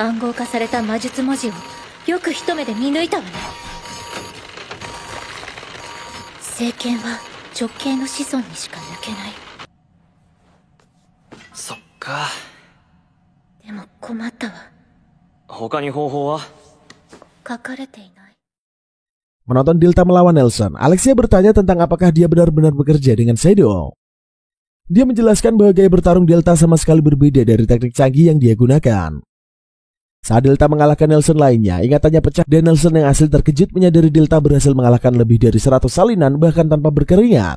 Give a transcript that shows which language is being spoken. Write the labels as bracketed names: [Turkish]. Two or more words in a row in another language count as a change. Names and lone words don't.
[Japanese] 暗号化された魔術文字をよく一目で見抜いたわね。聖剣は直系の子孫にしか抜けない。そっか。でも困ったわ。他に方法は？書かれていない。 [Indonesian] Menonton Delta melawan Nelson, Alexia bertanya tentang apakah dia benar-benar bekerja dengan Shadow. Dia menjelaskan bahwa gaya bertarung Delta sama sekali berbeda dari teknik canggih yang dia gunakan. Saat Delta mengalahkan Nelson lainnya, ingatannya pecah dan Nelson yang asli terkejut menyadari Delta berhasil mengalahkan lebih dari 100 salinan bahkan tanpa berkeringat.